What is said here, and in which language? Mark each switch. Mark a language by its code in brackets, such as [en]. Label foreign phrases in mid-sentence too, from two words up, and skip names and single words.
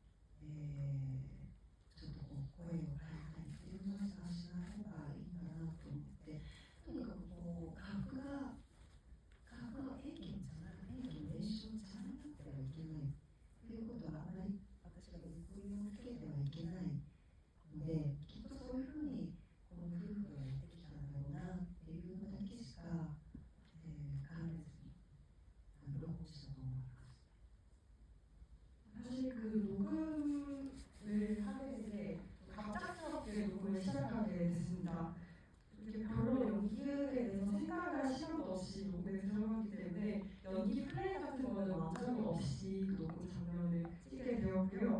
[ja] ちょっとこう声を変えたりっていうのはしない方がいいんだなと思って、とにかくこう格の演技の練習を邪魔になってはいけないということはあまり私が抑揚をつけてはいけないので、きっとそういうふうにこの夫婦がやってきたんだろうなっていうのだけしか、考えずに録音したと思います。 [ko] 사실 그 녹음을 하게 돼 갑작스럽게 녹음을 시작하게 됐습니다. 이렇게 별로 연기에 대해서 생각할 시간도 없이 녹음에 들어가기 때문에 연기 플레이 같은 거는 완전히 없이 그 녹음 장면을 찍게 되었고요.